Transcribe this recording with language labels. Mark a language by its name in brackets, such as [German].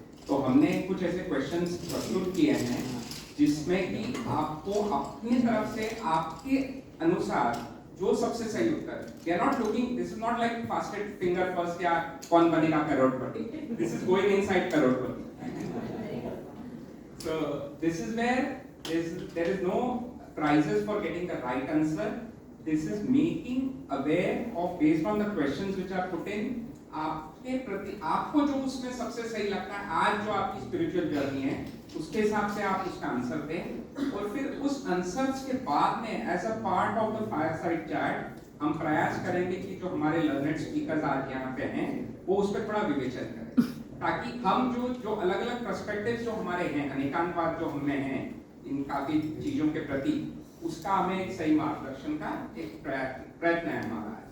[Hindi] तो हमने कुछ ऐसे क्वेश्चंस प्रस्तुत किए हैं जिसमें कि आपको अपनी तरफ से आपके अनुसार जो सबसे सही उत्तर, [English] they are not looking, this is not like fasted finger first [Hindi] या कौन बनेगा करोड़पति, [English] this is going inside [Hindi] Crorepati. [English] So this is where there is no prizes for getting the right answer. This is making aware of based on the questions which are put in, [Hindi] आपके प्रति आपको जो उसमें सबसे सही लगता है आज जो आपकी स्पिरिचुअल जर्नी है उसके हिसाब से आप उसका आंसर दें और फिर उस आंसर्स के बाद में [English] as a part of the fireside chat [Hindi] हम प्रयास करेंगे कि जो हमारे लर्नड स्पीकर्स आज यहाँ पे हैं वो उस पर थोड़ा विवेचन करें ताकि हम जो अलग अलग पर्सपेक्टिव्स जो हमारे हैं अनेकांतवाद जो हमें हैं इन काफी चीजों के प्रति उसका हमें एक सही मार्गदर्शन का एक प्रयत्न है हमारा।